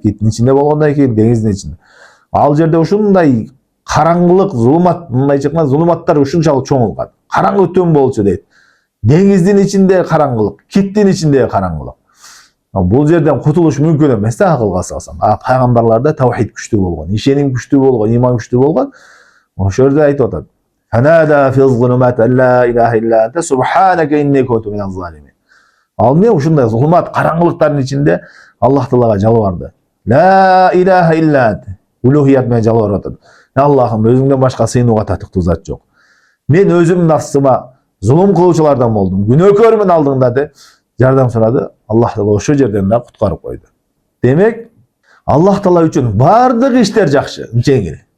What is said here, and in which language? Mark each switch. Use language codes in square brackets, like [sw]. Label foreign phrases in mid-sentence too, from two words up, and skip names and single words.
[ky] Киттин ичинде болгондон кийин деңиздин ичинде. Ал жерде ушундай караңгылык, зулумат, мындайча айтканда зулуматтар ушунчалык чоңулган. Караңгы түн болчу дейт. Деңиздин ичинде караңгылык, киттин ичинде караңгылык. Бул жерден кутулуш мүмкүн эмес да акылга салсам. Пайгамбарларда таухид күчтүү болгон, ишеним күчтүү болгон, иман күчтүү болгон. Ошол жерде айтып атат: [ar] "فنادى في الظلمات لا إله إلا أنت سبحانك إني كنت من الظالمين." [ky] Ал эмне ушундай зулумат, караңгылыктардын ичинде Аллах Таалага жалбарды. [ar] لا إله إلا أنت. [ky] Улухият менен жалбарып атат. Аллахым, өзүңдөн башка сыйынууга татыктуу зат жок. Мен өзүм нафсыма зулум кылуучулардан болдум. Күнөөкөрмүн алдыңда деп жардам сурады. Аллах Таала ошол жерден да куткарып койду. Демек, Аллах Таала үчүн бардык иштер жакшы, жеңил.